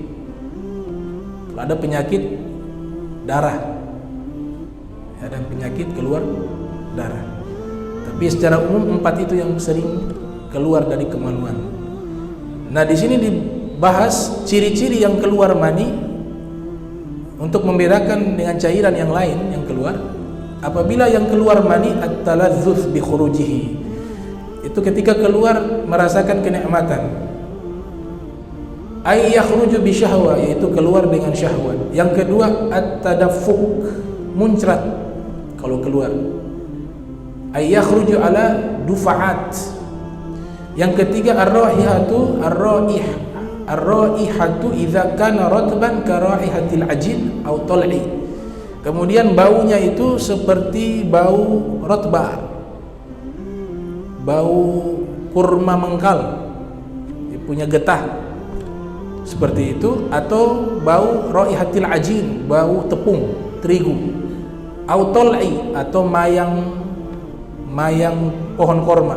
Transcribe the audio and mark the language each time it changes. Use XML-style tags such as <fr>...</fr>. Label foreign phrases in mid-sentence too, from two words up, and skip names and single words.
<id>Kalau ada penyakit darah, ada penyakit keluar darah. Tapi secara umum 4 itu yang sering keluar dari kemaluan. Nah, di sini dibahas ciri-ciri yang keluar mani untuk membedakan dengan cairan yang lain yang keluar. Apabila yang keluar mani</id> <ar>التلذذ بخروجه,</ar> <id>itu ketika keluar merasakan kenikmatan.</id> <ar>أي يخرج بشهوة,</ar> <id>yaitu keluar dengan syahwat. Yang kedua at-tadaffuk, muncrat kalau keluar.</id> <ar>أي يخرج على دفعات.</ar> <id>Yang ketiga</id> <ar>الرائحة الرائحة إذا كان رطبا كرائحة العجين أو الطلع.</ar> <id>Kemudian baunya itu seperti bau rotba, bau kurma mengkal, dia punya getah seperti itu, atau bau</id> <ar>رائحة العجين,</ar> <id>bau tepung terigu,</id> <ar>أو الطلع,</ar> <id>atau mayang pohon korma.</id>